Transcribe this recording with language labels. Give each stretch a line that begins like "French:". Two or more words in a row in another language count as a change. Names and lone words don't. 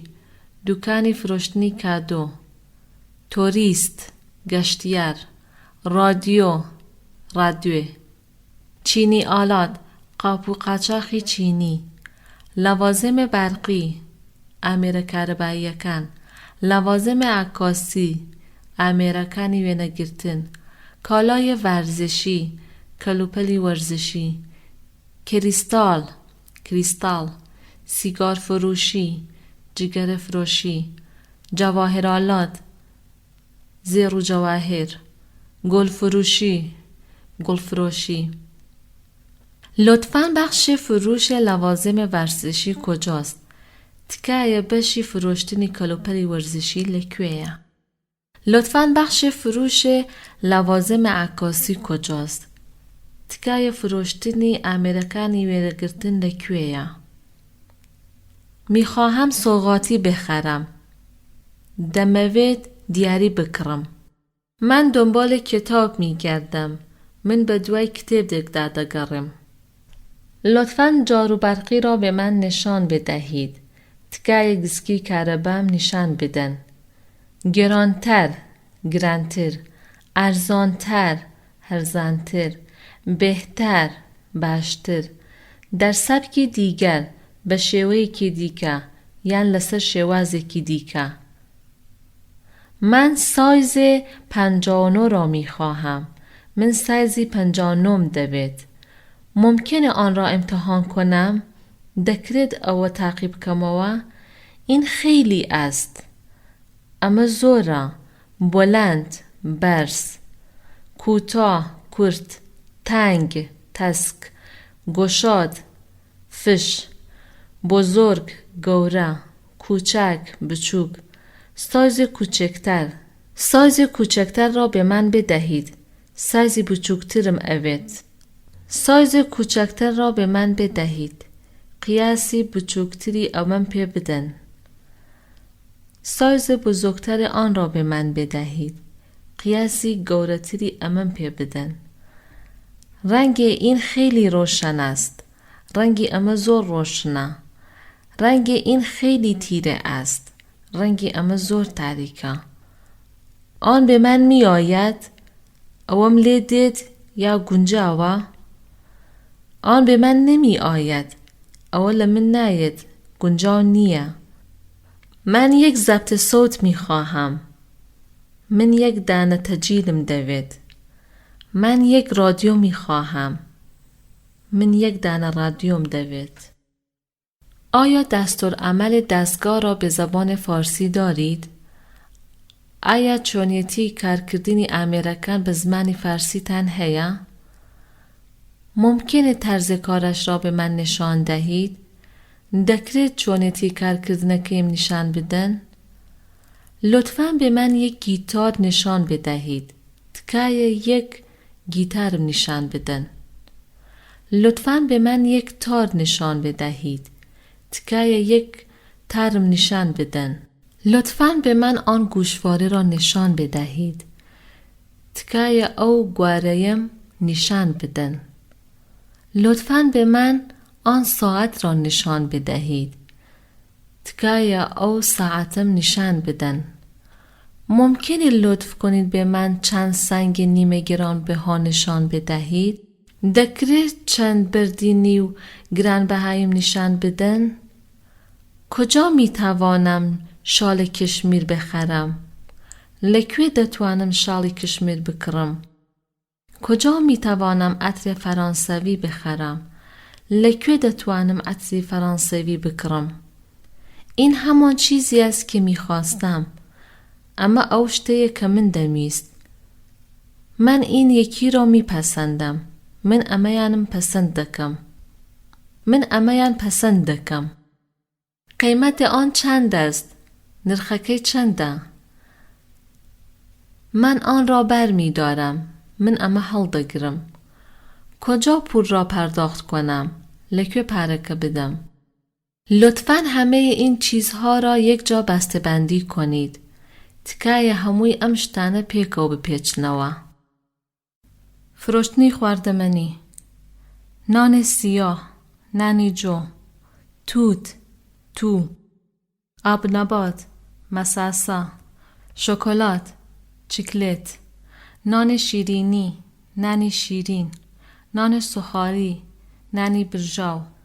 Central Kurdish: دوکانی فرۆشتنی کادۆ، توریست، گەشتیار، رادیۆ، رادیۆ،
Persian: چینی آلات،
Central Kurdish: قاپ و قاچاقی چینی،
Persian: لەوازم برقی،
Central Kurdish: ئامێرە کارەباییەکان،
Persian: لەوازم عکاسی،
Central Kurdish: ئامێرەکانی وێنەگرتن،
Persian: کالای ورزشی،
Central Kurdish: کەلوپەلی ورزشی،
Persian: کریستال، سیگار فروشی، جگر فروشی، جواهرالات، زر و جواهر، گل فروشی. لطفاً بخش فروش لوازم ورزشی کجاست؟
Central Kurdish: تکایە بەشی فرۆشتنی کەلوپەلی ورزشی لەکوێیە؟
Persian: لطفاً بخش فروش لوازم عکاسی کجاست؟
Central Kurdish: تکایە فرۆشتنی ئامێرەکانی وێنەگرتن لەکوێیە؟
Persian: میخواهم سوغاتی بخرم.
Central Kurdish: دەمەوێت دیاری بکڕم.
Persian: من دنبال کتاب میگردم.
Central Kurdish: من به دوای کتێبێکدا دەگەڕێم.
Persian: لطفاً جاروبرقی را به من نشان بدهید.
Central Kurdish: تکایە گسکی کارەبام نیشان بدن.
Persian: گرانتر، ارزانتر، هەرزانتر، بهتر، باشتر، در سبکی دیگر،
Central Kurdish: به شێوەیەکی دیکە یان لەسەر شێوازێکی دیکە.
Persian: من سایز 59 را می خواهم.
Central Kurdish: من سایزی 59 دەبێت.
Persian: ممکنه آن را امتحان کنم؟
Central Kurdish: دەکرێت ئەوە تاقی بکەمەوە؟
Persian: این خیلی است.
Central Kurdish: ئەمە زۆرە.
Persian: بلند، بەرز، کوتاه، کورت، تنگ، تەسک، گشاد، فش، بزرگ، گەورە، کوچک، بچوک. سایز کوچکتر را به من بدهید.
Central Kurdish: سایزی بچوکترم ئەوێت.
Persian: سایز کوچکتر را به من بدهید.
Central Kurdish: قیاسی بچوکتری ئەوەم پێ بدەن.
Persian: سایز بزرگتر آن را به من بدهید.
Central Kurdish: قیاسی گەورەتری ئەمەم پێ بدەن.
Persian: رنگ این خیلی روشن است.
Central Kurdish: رنگی ئەمە زۆر ڕۆشنە.
Persian: رنگ این خیلی تیره است.
Central Kurdish: رنگی ئەمە زۆر تاریکە.
Persian: آن به من می آید؟
Central Kurdish: ئەوەم لێ دێت یا گونجاوە؟
Persian: آن به من نمی آید.
Central Kurdish: ئەوە لە من نایەت. گونجاو نییە.
Persian: من یک ضبط صوت می خواهم.
Central Kurdish: من یک دانه تسجیلم دەوێت.
Persian: من یک رادیو می خواهم.
Central Kurdish: من یک دانه رادیوم دەوێت.
Persian: آیا دستورالعمل دستگاه را به زبان فارسی دارید؟
Central Kurdish: آیا چۆنیەتی کارکردنی ئامێرەکان به زمانی فارسی تان هەیە؟
Persian: ممکنه طرز کارش را به من نشان دهید؟
Central Kurdish: دەکرێت چۆنیەتی کارکردنەکەیم نیشان بدەن؟
Persian: لطفاً به من یک گیتار نشان بدهید.
Central Kurdish: تکایە یک گیتارم نیشان بدن.
Persian: لطفاً به من یک تار نشان بدهید.
Central Kurdish: تکایە یک تارم نشان بدن.
Persian: لطفاً به من آن گوشواره را نشان بدهید.
Central Kurdish: تکایە ئەو گوارەیەم نشان بدن.
Persian: لطفاً به من آن ساعت را نشان بدهید.
Central Kurdish: تکایە ئەو ساعتم نشان بدن.
Persian: ممکنه لطف کنید به من چند سنگ نیمه گرانبها نشان بدهید؟
Central Kurdish: دەکرێت چند بردینی و گرانبەهایم نشان بدن؟
Persian: کجا می توانم شال کشمیر بخرم؟
Central Kurdish: لەکوێ دەتوانم شاڵی کشمیر بکڕم؟
Persian: کجا می توانم عطر فرانسوی بخرم؟
Central Kurdish: لەکوێ دەتوانم عطری فەڕەنسەوی بکڕم؟
Persian: این همان چیزی است که می خواستم.
Central Kurdish: اما ئەو شتەیە کە من دەویست.
Persian: من این یکی را می پسندم.
Central Kurdish: من ئەمەیانم پەسەند دەکەم. من ئەمەیان پەسەند دەکەم.
Persian: قیمت آن چند است؟
Central Kurdish: نرخەکەی چەندە؟
Persian: من آن را بر می دارم.
Central Kurdish: من ئەمە هەڵدەگرم.
Persian: کجا پول را پرداخت کنم؟
Central Kurdish: لەکوێ پارەکە بدەم؟
Persian: لطفاً همه این چیزها را یک جا بسته‌بندی کنید.
Central Kurdish: تکایە هەمووی ئەم شتانە پێکەوە بپێچنەوە. فرۆشتنی خواردەمەنی.
Persian: نان سیاه،
Central Kurdish: نانی جو،
Persian: تو، آبنبات، مساسا، شکلات، چکلت، نان شیرینی،
Central Kurdish: نانی شیرین،
Persian: نان سوخاری،
Central Kurdish: نانی برژاو،